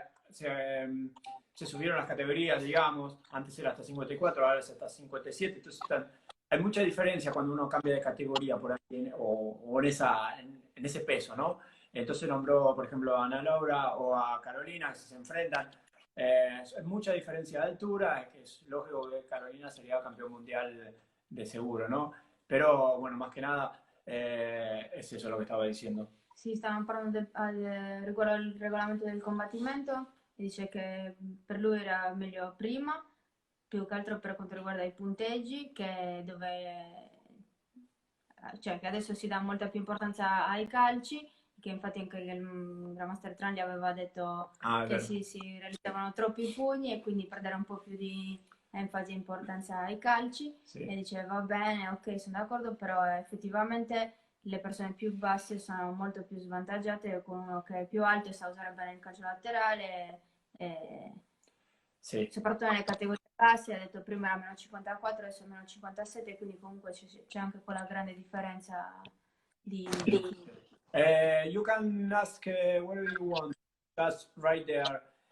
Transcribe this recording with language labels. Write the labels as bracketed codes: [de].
[es] se subieron las categorías, digamos, antes era hasta 54, ahora es hasta 57, entonces hay mucha diferencia cuando uno cambia de categoría por ahí, o en ese peso, ¿no? Entonces nombró, por ejemplo, a Ana Laura o a Carolina, que se enfrentan. Es mucha diferencia de altura, que es lógico que Carolina sería campeón mundial de seguro, ¿no? Però, bueno, más que nada, es eso lo que estaba diciendo. [it] Sì, stavamo parlando riguardo al regolamento del combattimento e dice che per lui era meglio prima, più che altro per quanto riguarda i punteggi, cioè che adesso si dà molta più importanza ai calci, che infatti anche il Grandmaster Tran gli aveva detto che si realizzavano troppi pugni e quindi per dare un po' più di enfasi e importanza ai calci. Sì. E diceva va bene, ok, sono d'accordo, però effettivamente le persone più basse sono molto più svantaggiate con uno che è più alto e sa usare bene il calcio laterale. Sì. Soprattutto nelle categorie basse, ha detto prima era meno 54, adesso è meno 57, quindi comunque c'è anche quella grande differenza di... [en] You can ask whatever you want, just right there.